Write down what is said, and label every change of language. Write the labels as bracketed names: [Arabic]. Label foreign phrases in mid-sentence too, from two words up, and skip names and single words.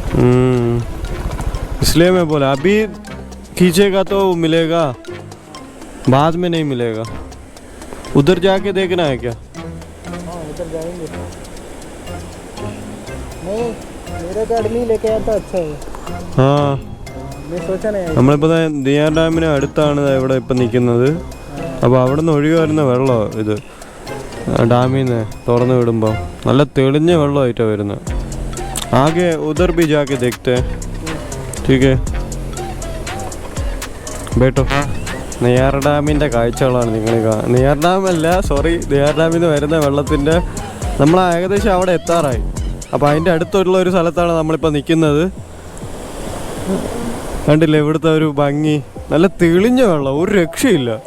[Hindi] इसलिए मैं बोला अभी खींचेगा तो मिलेगा, बाद में नहीं मिलेगा। उधर जाके देखना है क्या? हाँ उधर जाएंगे। नहीं मेरे को आदमी लेके आया तो अच्छा है। हाँ मैं सोचा नहीं। [Malayalam] നമ്മളിപ്പോൾ നെയ്യാർ ഡാമിന് അടുത്താണ് ഇവിടെ ഇപ്പം നിൽക്കുന്നത്. അപ്പോൾ അവിടെ നിന്ന് ഒഴുകി വരുന്ന വെള്ളമാണ് ഇത്. ഡാമിൽ നിന്ന് തുറന്നു വിടുമ്പോൾ നല്ല തെളിഞ്ഞ വെള്ളമായിട്ടാണ് വരുന്നത്. [Hindi] आके उधर भी जाके देखते ठीक है बेटो. [Malayalam] നെയ്യാർ ഡാമിൻ്റെ കാഴ്ചകളാണ് നിങ്ങൾ നെയ്യാർ ഡാമല്ല, സോറി, നെയ്യാർ ഡാമിൽ നിന്ന് വരുന്ന വെള്ളത്തിൻ്റെ നമ്മൾ ഏകദേശം അവിടെ എത്താറായി. അപ്പോൾ അതിൻ്റെ അടുത്തുള്ള ഒരു സ്ഥലത്താണ് നമ്മളിപ്പോൾ നിൽക്കുന്നത്. കണ്ടില്ലേ ഇവിടുത്തെ ഒരു ഭംഗി, നല്ല തെളിഞ്ഞ വെള്ളം, ഒരു രക്ഷയില്ല.